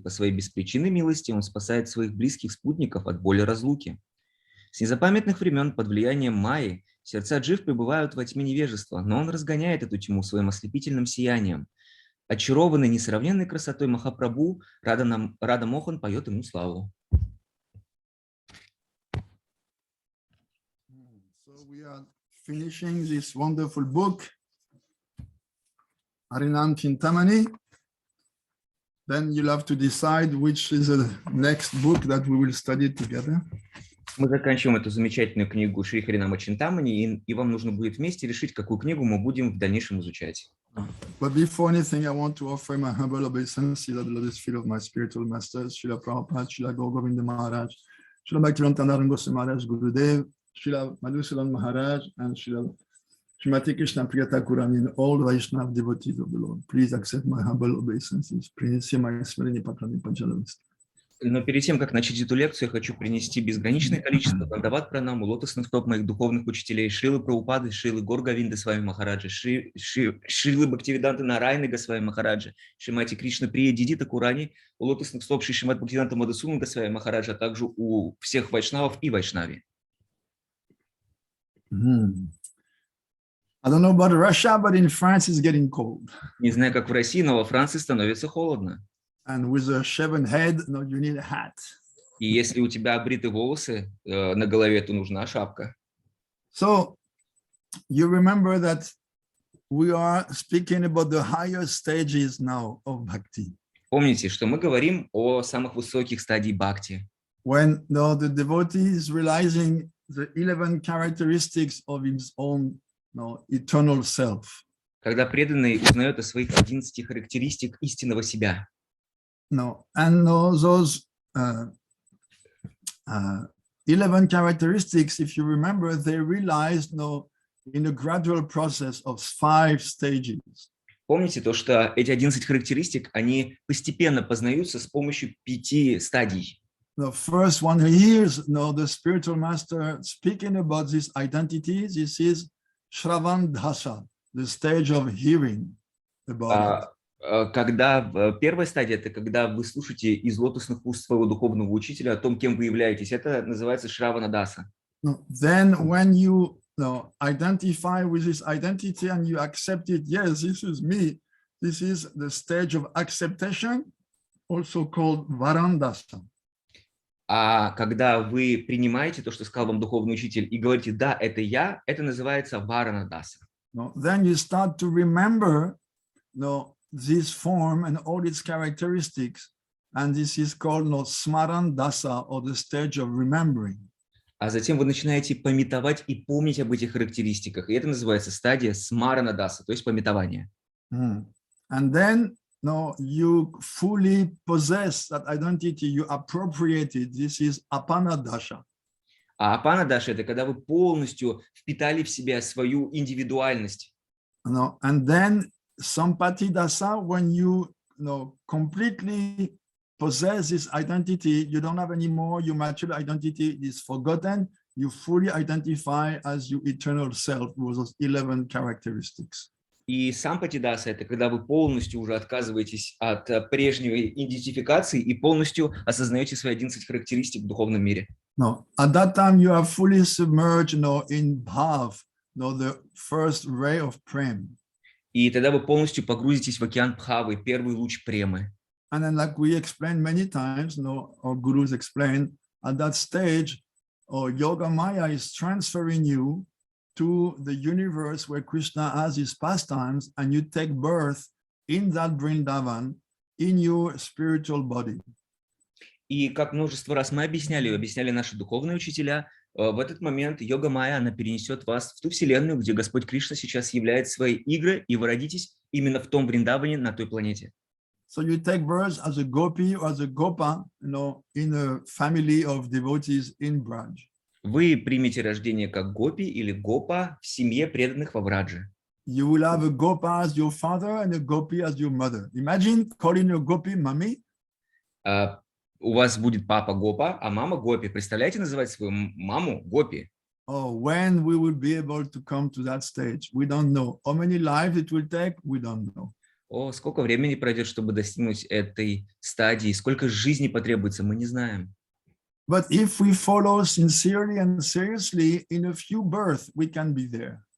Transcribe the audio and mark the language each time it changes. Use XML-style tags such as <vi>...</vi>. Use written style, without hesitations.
<ru>По своей беспричинной милости он спасает своих близких спутников от боли разлуки. С незапамятных времен под влиянием Майи сердца джив пребывают во тьме невежества, но он разгоняет эту тьму своим ослепительным сиянием. Очарованный несравненной красотой Махапрабху, Рада Мохан поет ему славу.</ru> <en>So we are finishing this wonderful book, Harinam Чинтамани. Then you'll have to decide which is the next book that we will study together.</en> <ru>Мы заканчиваем эту замечательную книгу Шри Харинама Чинтамани, и вам нужно будет вместе решить, какую книгу мы будем в дальнейшем изучать.</ru> <en>But before anything, I want to offer my humble obeisance to the lotus feet of my spiritual masters, Srila Prabhupada, Srila Govinda Maharaj, Srila Bhaktivinoda Goswami Maharaj, Gurudev, Srila Madhusudan Maharaj, and Srila Srimati Krishna Priya Thakur, and all the Vaishnava devotees of the Lord. Please accept my humble obeisances.</en> <ru>Принеси мои смирения поклонения, пожалуйста. Но перед тем, как начать эту лекцию, я хочу принести безграничное количество дандават пранам у лотосных стоп моих духовных учителей Шрилы Прабхупады, Шрилы Говинды Свами Махараджа, Шрилы Бхактиведанты Нарайны Госвами Махараджа, Шримати Кришна Приедиди Такурани, у лотосных стоп Шри Шримад Бхактиведанта Мадхусудана Госвами Махараджа, а также у всех вайшнавов и вайшнави.</ru> <en>I don't know about Russia, but in France it's getting cold.</en> <ru>Не знаю, как в России, но во Франции становится холодно.</ru> <en>And with a shaven head, no, you need a hat.</en> <ru>И если у тебя обриты волосы на голове, то нужна шапка.</ru> <en>So you remember that we are speaking about the higher stages now of bhakti.</en> <ru>Помните, что мы говорим о самых высоких стадиях бхакти.</ru> <en>When the devotee is realizing the 11 characteristics of his own eternal self.</en> <ru>Когда преданный узнает о своих 11 характеристик истинного себя.</ru> <en>No, and those 11 characteristics, if you remember, they realized in a gradual process of 5 stages.</en> <ru>Помните то, что эти 11 характеристик, они постепенно познаются с помощью 5 стадий.</ru> <en>The first one hears the spiritual master speaking about these identities. This is Shravan Dhasa, the stage of hearing about it.</en> <ru>Когда первая стадия, это когда вы слушаете из лотосных уст своего духовного учителя о том, кем вы являетесь. Это называется Шравана Даса.</ru> <en>Then when you identify with this identity and you accept it, yes, this is me. This is the stage of acceptation, also called Varandasa.</en> <ru>А когда вы принимаете то, что сказал вам духовный учитель, и говорите, да, это я, это называется Варана Даса.</ru> <en>Then you start to remember this form and all its characteristics, and this is called Smaran Dasa, or the stage of remembering.</en> <ru>А затем вы начинаете памятовать и помнить об этих характеристиках, и это называется стадия Смарана Даса, то есть памятование.</ru> <en>And then you fully possess that identity, you appropriate it. This is Apana Dasha.</en> <ru>А Апана Даша – это когда вы полностью впитали в себя свою индивидуальность.</ru> <en>And then Sampati Dasa, when you completely possess this identity, you don't have any more, your material identity is forgotten, you fully identify as your eternal self with those 11 characteristics.</en> <ru>И Сампати Даса – это когда вы полностью уже отказываетесь от прежней идентификации и полностью осознаете свои 11 характеристик в духовном мире.</ru> <en>At that time you are fully submerged in bhav, the first ray of prem.</en> <ru>И тогда вы полностью погрузитесь в океан Бхавы, первый луч премы.</ru> <en>And then, like we explained many times, our gurus explained, at that stage, Yoga Maya is transferring you to the universe where Krishna has his pastimes, and you take birth in that Vrindavan, in your spiritual body.</en> <ru>И как множество раз мы объясняли наши духовные учителя, в этот момент йога майя, она перенесет вас в ту вселенную, где Господь Кришна сейчас являет свои игры, и вы родитесь именно в том Вриндаване, на той планете.</ru> <en>So you take birth as a gopi or as a gopa, in a family of devotees in Braj.</en> <ru>Вы примете рождение как гопи или гопа в семье преданных во Врадже.</ru> <en>You will have a gopa as your father and a gopi as your mother. Imagine calling your gopi mommy.</en> <ru>у вас будет папа Гопа, а мама Гопи. Представляете, называть свою маму Гопи?</ru> <en>Oh, when we will be able to come to that stage, we don't know. How many lives it will take, we don't know.</en> <ru>О, сколько времени пройдет, чтобы достигнуть этой стадии, сколько жизни потребуется, мы не знаем.</ru> <en>But if we follow sincerely and seriously, in a few births, we can be there.</en>